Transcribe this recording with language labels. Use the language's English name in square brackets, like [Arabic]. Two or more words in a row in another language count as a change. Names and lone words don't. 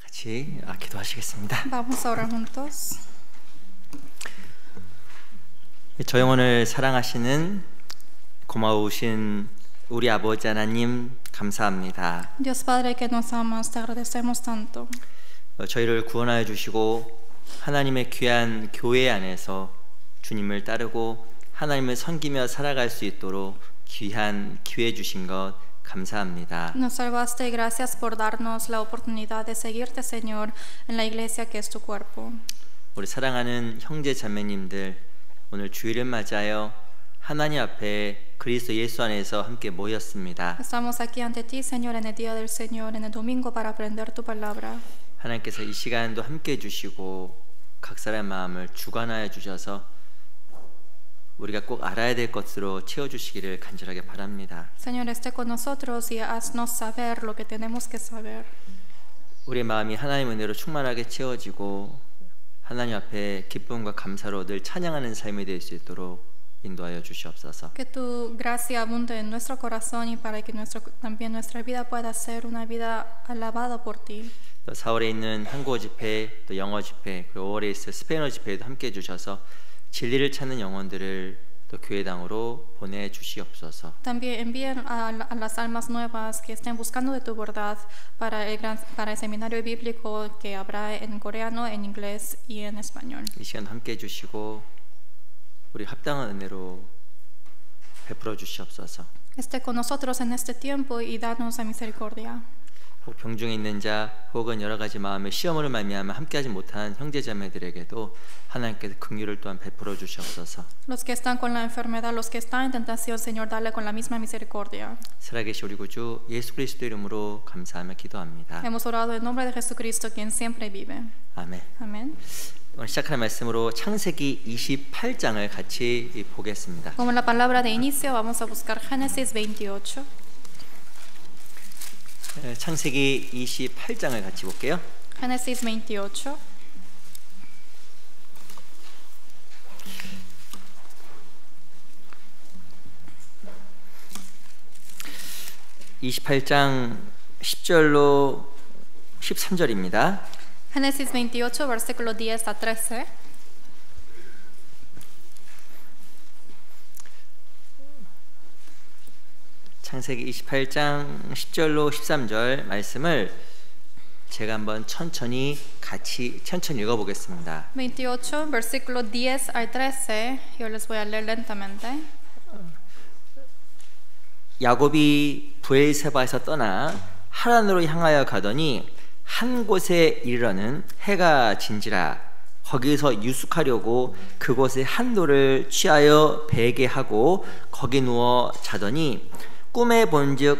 [Korean] 같이 기도하시겠습니다. [Spanish] Vamos a orar juntos. [Korean] 저 영혼을 사랑하시는 고마우신 우리 아버지 하나님 감사합니다. [Spanish] Dios Padre que nos amas, te agradecemos tanto. [Korean] 저희를 구원하여 주시고 하나님의 귀한 교회 안에서 주님을 따르고 하나님을 섬기며 살아갈 수 있도록 귀한 기회 주신 것 감사합니다. [Spanish] Nos salvaste y gracias por darnos la oportunidad de seguirte, Señor, en la iglesia que es tu cuerpo. [Korean] 우리 사랑하는 형제 자매님들, 오늘 주일을 맞아요 하나님 앞에 그리스도 예수 안에서 함께 모였습니다. [Spanish] Estamos aquí ante ti, Señor, en el día del Señor, en el domingo para aprender tu palabra. [Korean] 하나님께서 이 시간도 함께 해주시고 각 사람의 마음을 주관하여 주셔서 우리가 꼭 알아야 될 것으로 채워주시기를 간절하게 바랍니다. [Spanish] Señor, esté con nosotros y haznos saber lo que tenemos que saber. [Korean] 우리의 마음이 하나님의 은혜로 충만하게 채워지고 하나님 앞에 기쁨과 감사로 늘 찬양하는 삶이 될 수 있도록 인도하여 주시옵소서. [Spanish] Que tu gracia abunde en nuestro corazón y para que también nuestra vida pueda ser una vida alabada por ti. [Korean] 또 4월에 있는 한국어 집회, 또 영어 집회, 그리고 5월에 있을 스페인어 집회에도 함께 해주셔서 진리를 찾는 영혼들을 또 교회당으로 보내주시옵소서. [Spanish] También envíen a las almas nuevas que estén buscando de tu verdad para el seminario bíblico que habrá en coreano, en inglés y en español. [Korean] 이 시간 함께 해주시고 우리 합당한 은혜로 베풀어 주시옵소서. [Spanish] Esté con nosotros en este tiempo y danos la misericordia. [Korean] 혹 병중에 있는 자 혹은 여러 가지 마음의 시험으로 말미암아 함께하지 못한 형제자매들에게도 하나님께서 긍휼을 또한 베풀어 주시옵소서. [Spanish] Los que están con la enfermedad, los que están en tentación, Señor, dale con la misma misericordia. [Korean] 살아계신 우리 구주 예수 그리스도 이름으로 감사하며 기도합니다. [Spanish] Hemos orado en nombre de Jesucristo, quien siempre vive. [Korean] 아멘. [Spanish] Amén. [Korean] 오늘 시작하는 말씀으로 창세기 28장을 같이 보겠습니다. [Spanish] Como la palabra de inicio, vamos a buscar Génesis 28. [Korean] 창세기 28장을 같이 볼게요. [Spanish] Génesis 28. [Korean] (28장) 10절로 13절입니다. [Spanish] Génesis 28, versículo 10 a 13. [Korean] 창세기 28장 10절로 13절 말씀을 제가 한번 천천히 읽어보겠습니다. [Spanish] 28, versículo 10 al 13. Yo les voy a leer lentamente. [Korean] 야곱이 브엘세바에서 떠나 하란으로 향하여 가더니 한 곳에 이르러는 해가 진지라. 거기서 유숙하려고 그곳에 한 돌을 취하여 베게 하고 거기 누워 자더니 꿈에 본즉